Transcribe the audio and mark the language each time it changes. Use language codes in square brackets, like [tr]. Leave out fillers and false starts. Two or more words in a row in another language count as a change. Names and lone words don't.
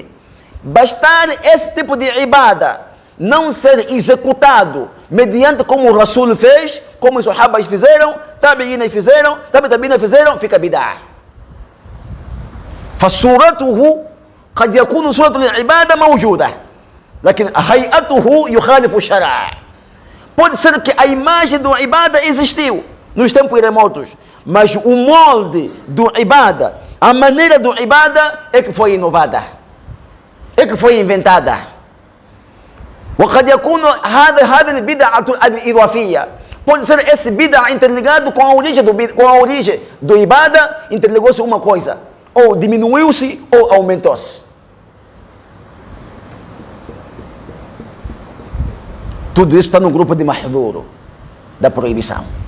[pt] Bastar esse tipo de ibada não ser executado mediante como o Rasul fez, como os Sahabas fizeram, Tabi'ina fizeram, fica bid'ah. [ar] فصورته قد يكون صورة العبادة موجودة لكن هيئته يخالف الشرع. [pt] Pode ser que a imagem do ibada existiu nos tempos remotos, mas o molde do ibada, a maneira do ibada é que foi inovada, é que foi inventada. [ar] وقد يكون هذا البدعة الإضافية. [pt] Pode ser esse bid'a interligado com a origem do ibada, interligou-se uma coisa, ou diminuiu-se ou aumentou-se. Tudo isso está no grupo de mahduro, da proibição.